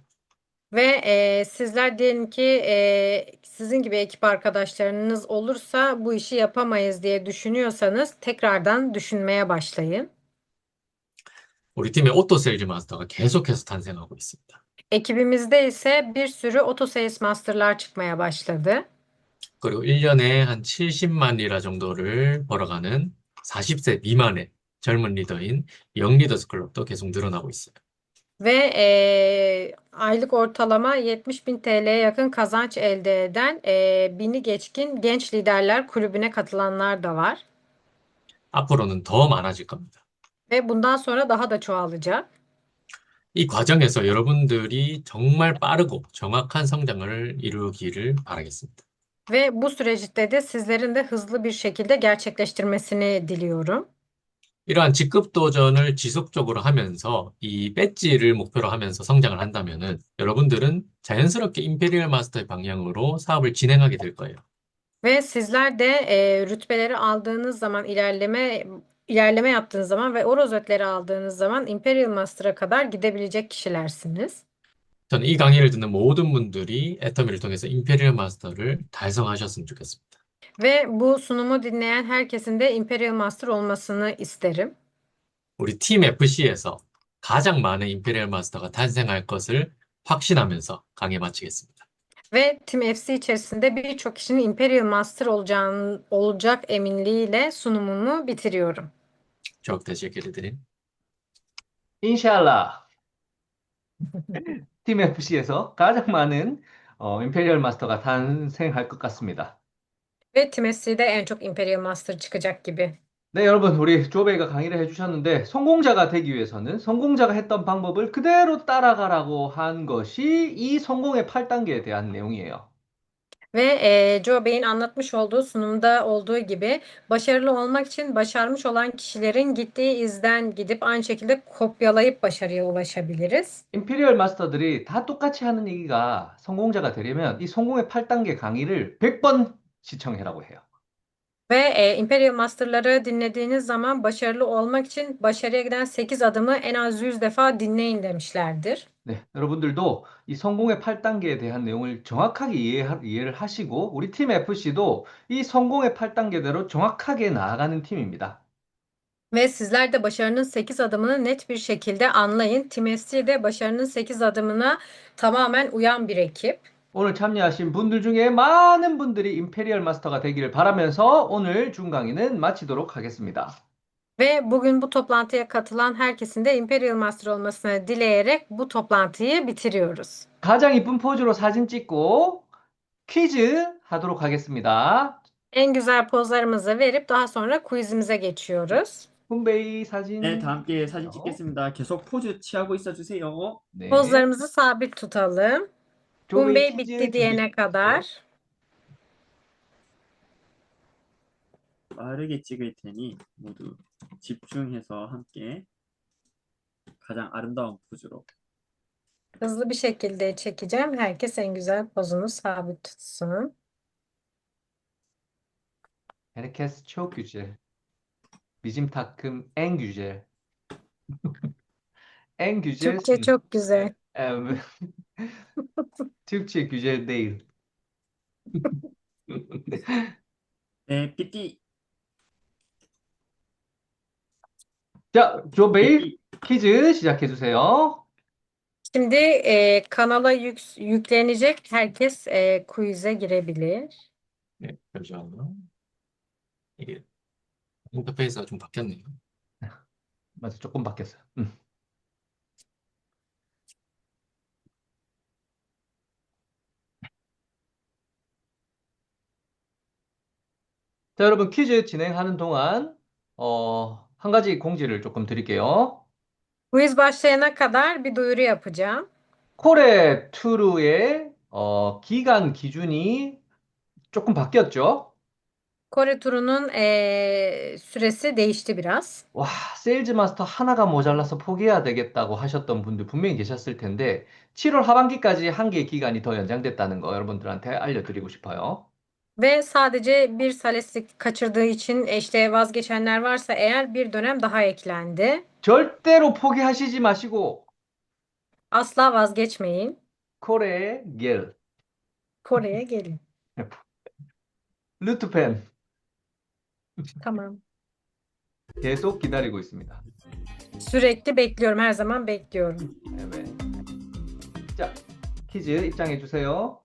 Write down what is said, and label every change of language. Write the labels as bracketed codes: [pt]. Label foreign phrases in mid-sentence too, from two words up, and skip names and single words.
[tr] Ve sizler diyelim ki sizin gibi ekip arkadaşlarınız olursa bu işi yapamayız diye düşünüyorsanız tekrardan düşünmeye başlayın. [ko] 우리 팀에 오토세일즈 마스터가 계속해서 탄생하고 있습니다. [tr] Ekibimizde ise bir sürü Auto Sales Master'lar çıkmaya başladı. [ko] 그리고 1년에 한 70만 리라 정도를 벌어가는 40세 미만의 젊은 리더인 영 리더스 클럽도 계속 늘어나고 있어요. [tr] Ve aylık ortalama 70 bin TL'ye yakın kazanç elde eden bini geçkin genç liderler kulübüne katılanlar da var. [ko] 앞으로는 더 많아질 겁니다. [tr] Ve bundan sonra daha da çoğalacak. [ko] 이 과정에서 여러분들이 정말 빠르고 정확한 성장을 이루기를 바라겠습니다. [tr] Ve bu süreçte de sizlerin de hızlı bir şekilde gerçekleştirmesini diliyorum. [ko] 이러한 직급 도전을 지속적으로 하면서 이 배지를 목표로 하면서 성장을 한다면은 여러분들은 자연스럽게 임페리얼 마스터의 방향으로 사업을 진행하게 될 거예요. [tr] Ve sizler de rütbeleri aldığınız zaman ilerleme yaptığınız zaman ve o rozetleri aldığınız zaman Imperial Master'a kadar gidebilecek kişilersiniz. [ko] 저는 이 강의를 듣는 모든 분들이 애터미를 통해서 임페리얼 마스터를 달성하셨으면 좋겠습니다. [tr] Ve bu sunumu dinleyen herkesin de Imperial Master olmasını isterim. [ko] 우리 팀 FC에서 가장 많은 임페리얼 마스터가 탄생할 것을 확신하면서 강의 마치겠습니다. [tr] Ve Team FC içerisinde birçok kişinin Imperial Master olacak eminliğiyle sunumumu bitiriyorum. çok teşekkür ederim. [ko] 인샬라. 팀 FC에서 가장 많은 임페리얼 마스터가 탄생할 것 같습니다. [tr] Ve Team FC'de en çok Imperial Master çıkacak gibi. [ko] 네, 여러분, 우리 조베이가 강의를 해주셨는데, 성공자가 되기 위해서는 성공자가 했던 방법을 그대로 따라가라고 한 것이 이 성공의 8단계에 대한 내용이에요. [tr] Ve Joe Bey'in anlatmış olduğu sunumda olduğu gibi başarılı olmak için başarmış olan kişilerin gittiği izden gidip aynı şekilde kopyalayıp başarıya ulaşabiliriz. [ko] 임페리얼 마스터들이 다 똑같이 하는 얘기가 성공자가 되려면 이 성공의 8단계 강의를 100번 시청해라고 해요. [tr] Ve Imperial Master'ları dinlediğiniz zaman başarılı olmak için başarıya giden 8 adımı en az 100 defa dinleyin demişlerdir. [ko] 네, 여러분들도 이 성공의 8단계에 대한 내용을 정확하게 이해를 하시고 우리 팀 FC도 이 성공의 8단계대로 정확하게 나아가는 팀입니다. [tr] Ve sizler de başarının 8 adımını net bir şekilde anlayın. Team FC de başarının 8 adımına tamamen uyan bir ekip. [ko] 오늘 참여하신 분들 중에 많은 분들이 임페리얼 마스터가 되기를 바라면서 오늘 준 강의는 마치도록 하겠습니다. [tr] Ve bugün bu toplantıya katılan herkesin de Imperial Master olmasını dileyerek bu toplantıyı bitiriyoruz. [ko] 가장 이쁜 포즈로 사진 찍고 퀴즈 하도록 하겠습니다. [tr] En güzel pozlarımızı verip daha sonra quizimize geçiyoruz. [ko] 훈베이 네, 다 사진. 함께 사진 찍겠습니다. 계속 포즈 취하고 있어 주세요. 네. [tr] Pozlarımızı sabit tutalım. [ko] 조베이 Bombay 퀴즈 [tr] bitti diyene kadar. [ko] 빠르게 찍을 테니 모두 집중해서 함께 가장 아름다운 포즈로. [tr] Hızlı bir şekilde çekeceğim. Herkes en güzel pozunu sabit tutsun. Herkes çok güzel. Bizim takım en güzel. En Türkçe güzelsin. çok güzel. Evet. Türkçe güzel değil. [ko] 네, 삐띠, 자, 조베이 삐띠. 퀴즈 시작해 주세요. [tr] Şimdi kanala yüklenecek. Herkes quiz'e girebilir. [ko] 네, 잠시만요. 이게 인터페이스가 좀 바뀌었네요. 맞아, 조금 바뀌었어요. 자, 여러분 퀴즈 진행하는 동안 한 가지 공지를 조금 드릴게요. [tr] Quiz başlayana kadar bir duyuru yapacağım. [ko] 코레 투르의 기간 기준이 조금 바뀌었죠? [tr] Kore turunun süresi değişti biraz. [ko] 와, 세일즈 마스터 하나가 모자라서 포기해야 되겠다고 하셨던 분들 분명히 계셨을 텐데 7월 하반기까지 한 개의 기간이 더 연장됐다는 거 여러분들한테 알려드리고 싶어요. [tr] Ve sadece bir saleslik kaçırdığı için işte vazgeçenler varsa eğer bir dönem daha eklendi. [ko] 절대로 포기하시지 마시고 [tr] Asla vazgeçmeyin. Kore gel, Kore'ye gelin. 루트펜 Tamam. [ko] 계속 기다리고 있습니다. [tr] Sürekli bekliyorum. Her zaman bekliyorum. Evet. [ko] 자, 퀴즈 입장해 주세요.